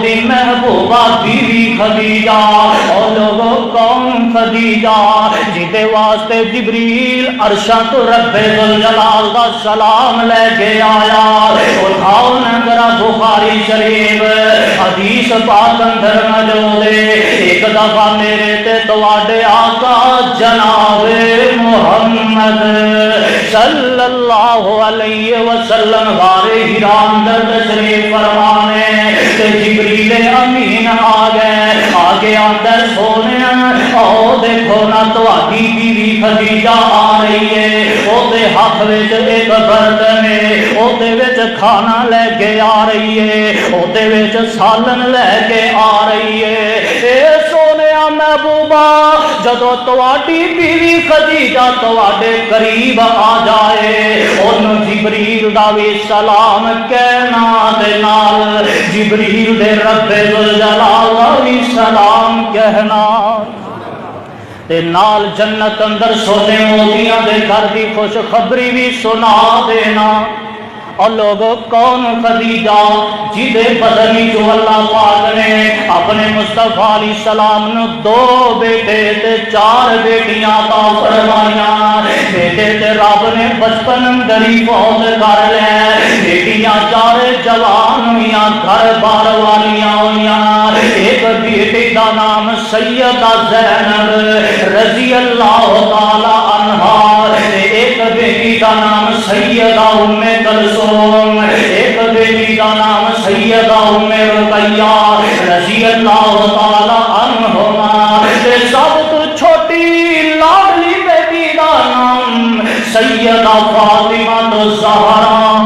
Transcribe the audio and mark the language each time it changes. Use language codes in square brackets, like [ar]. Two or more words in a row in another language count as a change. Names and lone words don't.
[pa] دی محبوبہ بیوی خدیجہ اور لوگوں کون خدیجہ جیتے واسطے جبریل عرشاں تو رب ذوالجلال دا سلام لے کے آیا اٹھاؤ ذرا بخاری شریف حدیث پاک اندر موجود ہے ایک دفعہ میرے تے تواڈے آقا جناب محمد [ar] صلی اللہ علیہ وسلم [pa] غارِ حرا اندر تشریف فرمانے تے جبریل امین آ گئے آگے اندر سونے او دیکھو نا تواڈی بیوی خدیجہ آ رہی ہے، اوتے ہاتھ وچ ایک برتن ہے، اوتے وچ کھانا لے کے آ رہی ہے، اوتے وچ سالن لے کے آ رہی ہے۔ اے سونیا محبوبہ، جدو تواڈی بیوی خدیجہ تواڈے قریب آ جائے، اونوں جبریل دا وی سلام کہنا دے نال جبریل دے رب ذوالجلال دا وی سلام کہنا تے نال جنت اندر سونے موتیاں دے گھر دی خوشخبری بھی سنا دینا۔ اور لوگوں کون خدیجہ جدے بدنی جو اللہ پاک نے اپنے مصطفیٰ [ar] علیہ السلام [pa] نے 2 بیٹے تے 4 بیٹیاں عطا فرمائیاں۔ بیٹے تے رب نے بچپن اندر ہی فوت کر لے، بیٹیاں 4 جوان ہوئیاں، گھر بار والیاں ہوئیاں۔ ایک بیٹی دا نام سیدہ زینب [ar] رضی اللہ تعالی عنہا، [pa] ایک بیٹی دا نام سیدہ ام کلثوم، ایک بیٹی کا نام سیدہ ام رقیہ [ar] رضی اللہ تعالی عنہما، [pa] سب تو چھوٹی لاڈلی بیٹی کا نام سیدہ فاطمہ الزہرا۔